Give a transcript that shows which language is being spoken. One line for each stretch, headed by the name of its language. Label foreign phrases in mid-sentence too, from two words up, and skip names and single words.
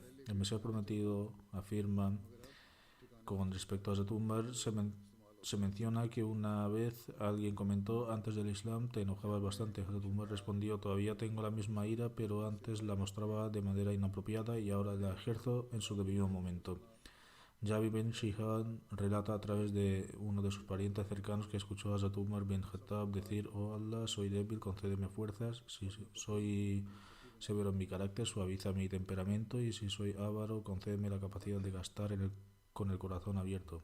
Spanish: El Mesías prometido afirma: con respecto a Hazrat Umar, se menciona que una vez alguien comentó: antes del Islam te enojabas bastante. Hazrat Umar respondió: todavía tengo la misma ira, pero antes la mostraba de manera inapropiada y ahora la ejerzo en su debido momento. Jabi bin Shihad relata a través de uno de sus parientes cercanos que escuchó a Hazrat Umar bin Khattab decir: oh Allah, soy débil, concédeme fuerzas. Si soy severo en mi carácter, suaviza mi temperamento, y si soy avaro, concédeme la capacidad de gastar con el corazón abierto.